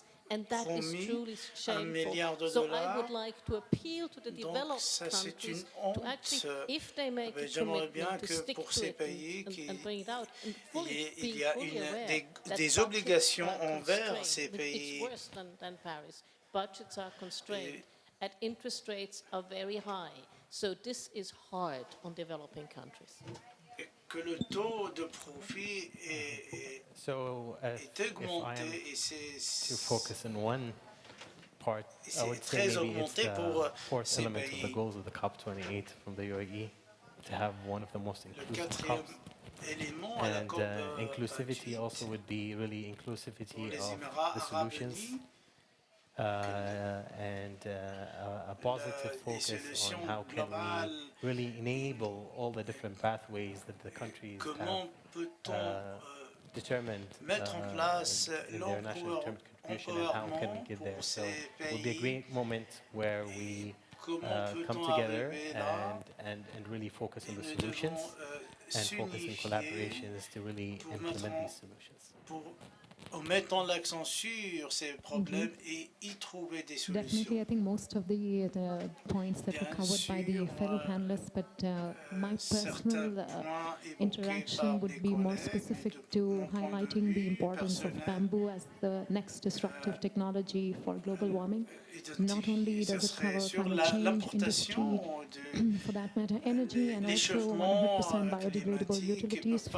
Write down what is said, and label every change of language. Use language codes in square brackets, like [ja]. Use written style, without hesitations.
[en] And that is truly shameful. So I would like to appeal to the developed countries to actually, if they make a commitment, to stick to it and bring it out. And [fr] il y a des obligations envers ces pays. [en] It's worse than Paris. Budgets are constrained, and interest rates are very high. So this is hard on developing countries. [fr] Que le taux de profit est augmenté et [en] to focus on one part, I would say maybe it's the fourth element of the goals of the COP28 from the UAE, to have one of the most inclusive COPs. And inclusivity also would be really inclusivity of the solutions and a positive focus on how can we really enable all the different pathways that the countries have determined in their national determined contribution, and how can we get there. So it will be a great moment where we come together and really focus on the solutions and focus on collaborations to really implement these solutions. [fr] En mettant l'accent sur ces problèmes et y trouver des solutions. [en] Definitely, I think most of the points that were covered by the fellow panelists, but my personal interaction would be more specific to highlighting the importance of bamboo as the next disruptive technology for global warming. Not only does it cover climate change, industry, for that matter, energy, and also 100% biodegradable utilities.